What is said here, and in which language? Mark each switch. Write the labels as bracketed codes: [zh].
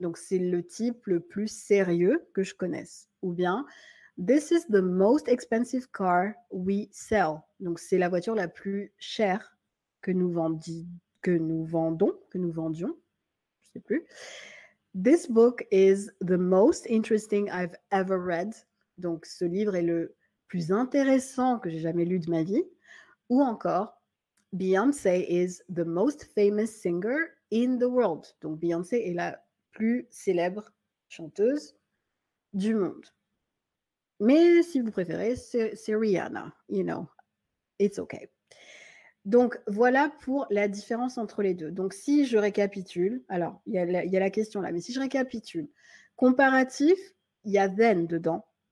[fr] Donc, c'est le type le plus sérieux que je connaisse. Ou bien, [en] this is the most expensive car we sell. [fr] Donc, c'est la voiture la plus chère que nous vendions, je ne sais plus. [en] This book is the most interesting I've ever read. [fr] Donc, ce livre est le plus intéressant que j'ai jamais lu de ma vie. Ou encore, [en] Beyoncé is the most famous singer in the world. [fr] Donc, Beyoncé est la plus célèbre chanteuse du monde. Mais si vous préférez, c'est Rihanna. [en] You know, it's okay. [fr] Donc, voilà pour la différence entre les deux. Donc, si je récapitule, alors, il y a la question là, mais si je récapitule, comparatif, il y a then dedans.